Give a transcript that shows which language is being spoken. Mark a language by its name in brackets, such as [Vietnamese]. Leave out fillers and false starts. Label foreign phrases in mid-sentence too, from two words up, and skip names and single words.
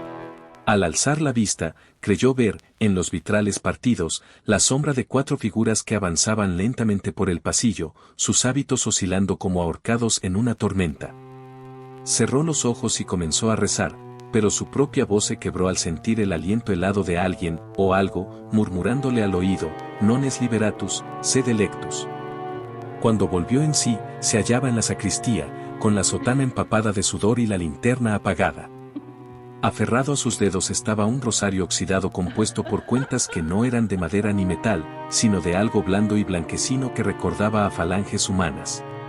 [Spanish] Al alzar la vista, creyó ver, en los vitrales partidos, la sombra de 4 figuras que avanzaban lentamente por el pasillo, sus hábitos oscilando como ahorcados en una tormenta. Cerró los ojos y comenzó a rezar, pero su propia voz se quebró al sentir el aliento helado de alguien, o algo, murmurándole al oído, [Latin] non es liberatus, sed electus. [Spanish] Cuando volvió en sí, se hallaba en la sacristía, con la sotana empapada de sudor y la linterna apagada. Aferrado a sus dedos estaba un rosario oxidado compuesto por cuentas que no eran de madera ni metal, sino de algo blando y blanquecino que recordaba a falanges humanas.